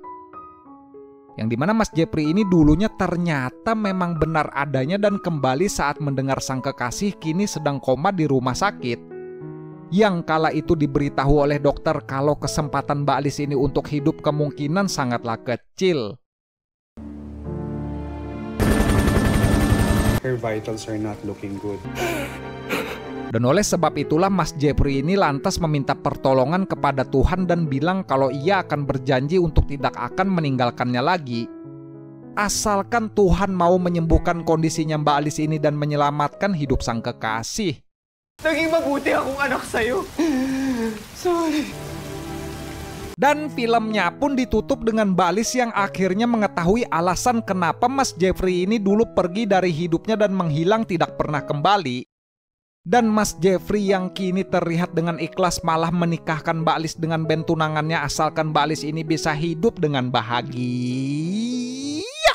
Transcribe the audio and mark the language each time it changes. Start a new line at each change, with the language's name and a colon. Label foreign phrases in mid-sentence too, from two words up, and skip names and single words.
Indonesian: Yang dimana Mas Jeffrey ini dulunya ternyata memang benar adanya dan kembali saat mendengar sang kekasih kini sedang koma di rumah sakit. Yang kala itu diberitahu oleh dokter kalau kesempatan Mbak Lis ini untuk hidup kemungkinan sangatlah kecil.
English: Her vitals are not looking good.
Indonesian: Dan oleh sebab itulah Mas Jeffrey ini lantas meminta pertolongan kepada Tuhan dan bilang kalau ia akan berjanji untuk tidak akan meninggalkannya lagi, asalkan Tuhan mau menyembuhkan kondisinya Mbak Lis ini dan menyelamatkan hidup sang kekasih.
Filipino: Naging mabuti akong anak sa'yo. Sorry.
Indonesian: Dan filmnya pun ditutup dengan Mbak Lis yang akhirnya mengetahui alasan kenapa Mas Jeffrey ini dulu pergi dari hidupnya dan menghilang tidak pernah kembali. Dan Mas Jeffrey yang kini terlihat dengan ikhlas malah menikahkan Mbak Lis dengan Ben tunangannya asalkan Mbak Lis ini bisa hidup dengan bahagia.